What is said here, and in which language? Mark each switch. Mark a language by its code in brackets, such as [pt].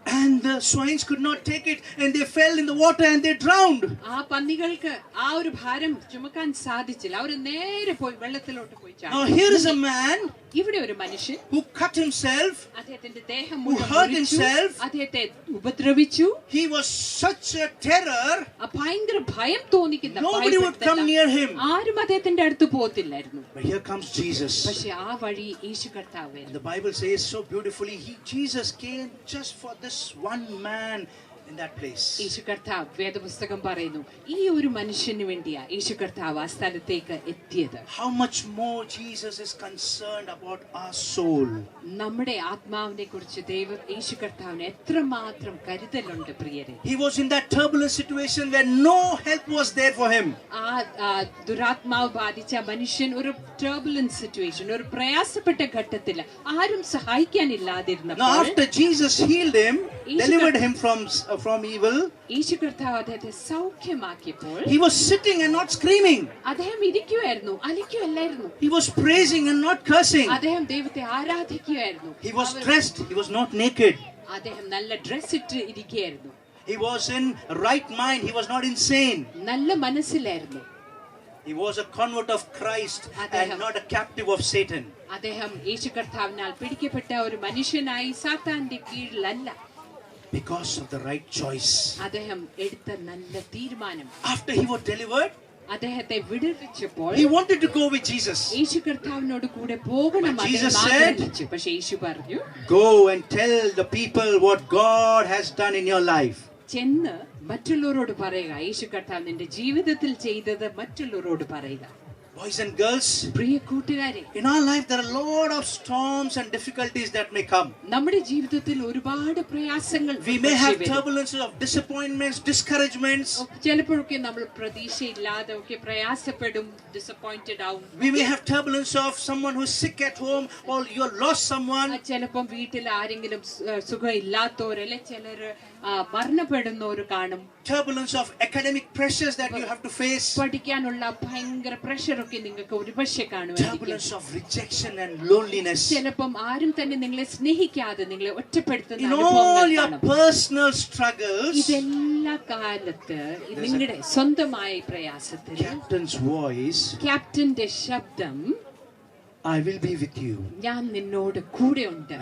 [en] And the swines could not take it, and they fell in the water and they drowned. [ml] ആ പന്നികൾക്ക് ആ ഒരു ഭാരം ചുമക്കാൻ സാധിച്ചില്ല. അവർ നേരെ പോയി വെള്ളത്തിലോട്ട് പോയി ചാടി. [en] Now here is a man [ml] ഇവിടെ ഒരു മനുഷ്യൻ [en] who cut himself, [ml] അദ്ദേഹത്തിന്റെ ദേഹം [en] who hurt himself, [ml] അദ്ദേഹത്തെ ഉപദ്രവിച്ചു. [en] he was such a terror, [ml] ഭയങ്കര ഭയം തോന്നിക്കുന്ന, [en] nobody would come near him. [ml] ആരും അദ്ദേഹത്തിന്റെ അടുത്ത് പോകത്തില്ലായിരുന്നു. [en] But here comes Jesus. [ml] പക്ഷെ ആ വഴി യേശു കർത്താവ്. [en] The Bible says so beautifully, Jesus came just for this one man in that place. [ml] യേശു കർത്താവ് വേദപുസ്തകം പറയുന്നു ഈ ഒരു മനുഷ്യന് വേണ്ടിയാ യേശു കർത്താവ് ആ സ്ഥലത്തേക്ക് എത്തിയത്. [en] How much more Jesus is concerned about our soul. [ml] നമ്മുടെ ആത്മാവിനെ കുറിച്ച് യേശു കർത്താവിന് എത്രമാത്രം കരുതലുണ്ട് പ്രിയരെ. [en] He was in that turbulent situation where no help was there for him. [ml] ആ ദുരാത്മാവ് ബാധിച്ച മനുഷ്യൻ ഒരു [en] turbulent situation, [ml] ഒരു പ്രയാസപ്പെട്ട ഘട്ടത്തിൽ ആരും സഹായിക്കാനില്ലാതിരുന്നപ്പോൾ, [en] Now after Jesus healed him, delivered him from evil, [ml] യേശു കർത്താവ് അദ്ദേഹത്തെ സൗഖ്യമാക്കിയപ്പോൾ [en] he was sitting and not screaming. [ml] അദ്ദേഹം ഇരിക്കുവായിരുന്നു, അലിക്കുവല്ലായിരുന്നു. [en] He was praising and not cursing. [ml] അദ്ദേഹം ദൈവത്തെ ആരാധിക്കുകയായിരുന്നു. [en] He was dressed, he was not naked. [ml] അദ്ദേഹം നല്ല ഡ്രസ് ഇട്ട് ഇരിക്കുകയായിരുന്നു. [en] He was in right mind, he was not insane. [ml] നല്ല മനസ്സിലായിരുന്നു. [en] He was a convert of Christ and not a captive of Satan. [ml] അദ്ദേഹം യേശു കർത്താവിനാൽ പിടിക്കപ്പെട്ട ഒരു മനുഷ്യനായി സാത്താന്റെ കീഴിലല്ല. [en] Because of the right choice. [ml] അദ്ദേഹം എടുത്ത നല്ല തീരുമാനം. [en] After he was delivered, [ml] അദ്ദേഹത്തെ വിടുവിച്ചപ്പോൾ [en] He wanted to go with Jesus. [ml] യേശു കർത്താവിനോട് കൂടെ പോകണം [en] But Jesus [ml] അദ്ദേഹം [en] said, [ml] ആഗ്രഹിച്ചു. പക്ഷെ യേശു പറഞ്ഞു, [en] Go and tell the people what God has done in your life. [ml] ചെന്ന് മറ്റുള്ളവരോട് പറയുക. യേശു കർത്താവ് നിന്റെ ജീവിതത്തിൽ ചെയ്തത് മറ്റുള്ളവരോട് പറയുക. [en] Boys and girls, [ml] പ്രിയ കൂട്ടുകാരെ, [en] in our life there are a lot of storms and difficulties that may come. [ml] നമ്മുടെ ജീവിതത്തിൽ ഒരുപാട് പ്രയാസങ്ങൾ [en] We may have turbulences of disappointments, discouragements. [ml] ചിലപ്പോഴൊക്കെ നമ്മൾ പ്രതീക്ഷയില്ലാതെ ഒക്കെ പ്രയാസപ്പെടും, ഡിസപ്പോയിന്റഡ് ആവും. [en] We may have turbulence of someone who is sick at home or you have lost someone. [ml] ചിലപ്പം വീട്ടിൽ ആരെങ്കിലും സുഖമില്ലാത്തവരല്ലെ ചിലർ മരണപ്പെടുന്നവർ കാണും. [en] Turbulence of academic pressures that you have to face. [ml] പഠിക്കാനുള്ള ഭയങ്കര പ്രഷർ ഒക്കെ നിങ്ങൾക്ക് ഒരുപക്ഷെ കാണുമായിരിക്കും. [en] Turbulence of rejection and loneliness. [ml] ചിലപ്പം ആരും തന്നെ നിങ്ങളെ സ്നേഹിക്കാതെ നിങ്ങളെ ഒറ്റപ്പെടുത്തുന്ന [en] In all [ml] അനുഭവങ്ങൾ [en] your [ml] കാണും. [en] personal struggles, [ml] ഇതെല്ലാ കാലത്ത് നിങ്ങളുടെ സ്വന്തമായ പ്രയാസത്തിൽ [en] Captain's voice, [ml] ക്യാപ്റ്റന്റെ ശബ്ദം, [en] I will be with you. [ml] ഞാൻ നിന്നോട് കൂടെ ഉണ്ട്.